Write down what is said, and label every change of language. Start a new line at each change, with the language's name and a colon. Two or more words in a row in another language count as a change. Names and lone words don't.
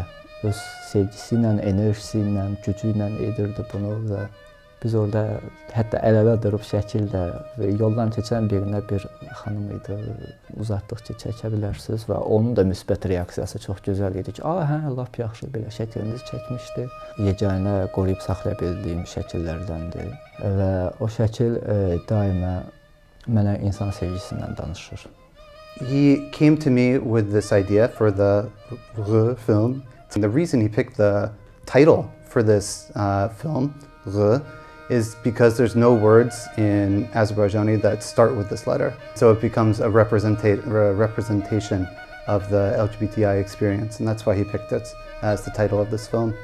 Azerbaijani: Öz sevgisi ilə, enerjisi ilə, gücü ilə edirdi bunu və Biz orada hətta əl-ələ durub şəkildə yoldan keçən birinə bir xanım idi, uzatdıqca çəkə bilərsiniz və onun da müsbət reaksiyası çox gözəl idi ki, hə, lap yaxşı belə şəklinizi çəkmişdi. Yeganə qoruyub saxlaya bildiyim şəkillərdəndir və o şəkil daima mənə insan sevgisindən danışır.
English: He came to me with this idea for the R film. And the reason he picked the title for this film, R, is because there's no words in Azerbaijani that start with this letter. So it becomes a representation of the LGBTI experience, and that's why he picked it as the title of this film.